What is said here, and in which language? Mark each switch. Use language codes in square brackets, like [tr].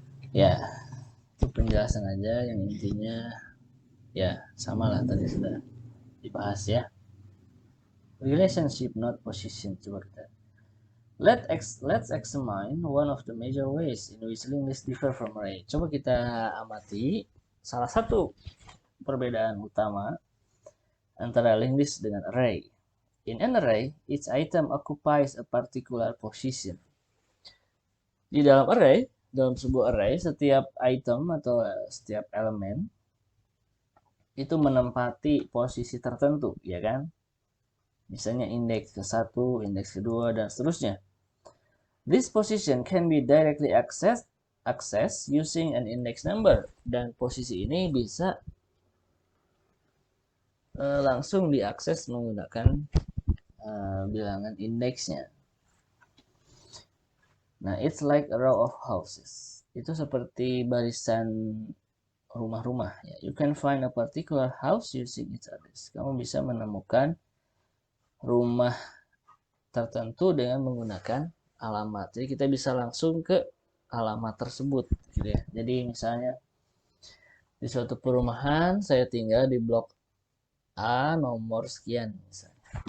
[id] Ya, itu penjelasan aja yang intinya ya sama lah tadi sudah dibahas ya. [en] Relationship not position, [id] coba kita. [en] Let's examine one of the major ways in which linked lists differ from array. [id] Coba kita amati salah satu perbedaan utama antara linked list dengan array. [en] In an array, each item occupies a particular position. [id] Di dalam array, dalam sebuah array, setiap item atau setiap elemen itu menempati posisi tertentu, ya kan? Misalnya indeks ke-1, indeks kedua, dan seterusnya. [en] This position can be directly accessed using an index number. [id] Dan posisi ini bisa langsung diakses menggunakan bilangan indeksnya. [en] Nah, it's like a row of houses. [id] Itu seperti barisan rumah-rumah. Ya. [en] You can find a particular house using its address. [id] Kamu bisa menemukan rumah tertentu dengan menggunakan alamat. Jadi kita bisa langsung ke alamat tersebut gitu ya. Jadi misalnya di suatu perumahan saya tinggal di blok A nomor sekian misalnya.